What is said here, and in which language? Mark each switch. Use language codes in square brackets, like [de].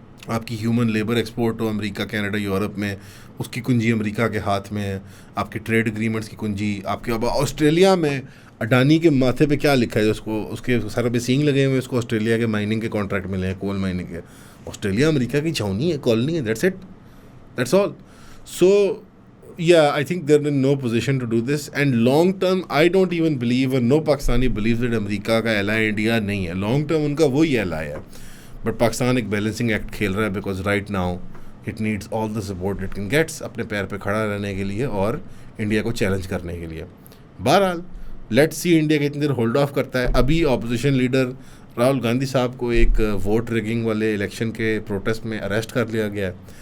[hi] आपकी human labour export हो America Canada Europe में, उसकी कुंजी अमेरिका के हाथ में है. आपके ट्रेड एग्रीमेंट्स की कुंजी आपके. अब ऑस्ट्रेलिया में अडानी के माथे पे क्या लिखा है, उसको उसके सर पे सींग लगे हुए, उसको ऑस्ट्रेलिया के माइनिंग के कॉन्ट्रैक्ट मिले हैं, कोल माइनिंग के. ऑस्ट्रेलिया अमेरिका की छावनी है, कॉलोनी है, [en] That's it, that's all. So yeah, I think they're in no position to do this. And long term, I don't even believe, or no Pakistani believes that [hi] America का ally India नहीं है. [en] long term [hi] उनका वही ally है. But Pakistan एक balancing act खेल रहा है [en] because right now it needs all the support it can gets [hi] अपने पैर पे खड़ा रहने के लिए और इंडिया को चैलेंज करने के लिए. बहरहाल [en] let's see [hi] इंडिया कितनी देर होल्ड ऑफ करता है. अभी अपोजिशन लीडर राहुल गांधी साहब को एक वोट रिगिंग वाले इलेक्शन के प्रोटेस्ट में अरेस्ट कर लिया गया है.